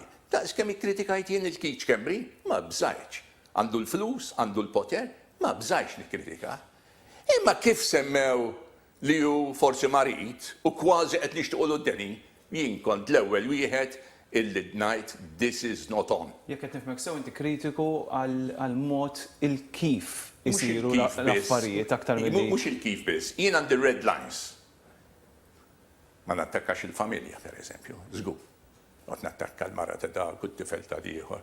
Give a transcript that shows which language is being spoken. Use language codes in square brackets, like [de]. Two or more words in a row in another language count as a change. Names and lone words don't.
[mt] Daqs kemm ikkritikajt jien il-Kiċ Kembri, ma bżajtx. Għandu l-flus, għandu l-poter, ma bżajtx nikkritika. Imma kif semmew li hu forsi marit u kważi qed nixtiequ d-deni, jien kont l-ewwel wieħed illi ngħid [en] this is not on. [mt] Jekk qed nifhmek sew inti kritiku għal mod il-kif isiru l-affarijiet aktar milli. Mhux il-kif biss, jien għandi [en] red lines. [mt] Ma nattakkax il-familja, pereżempju, żgur. Qed nattakka l-mara ta' dak u t-tifel ta' ieħor.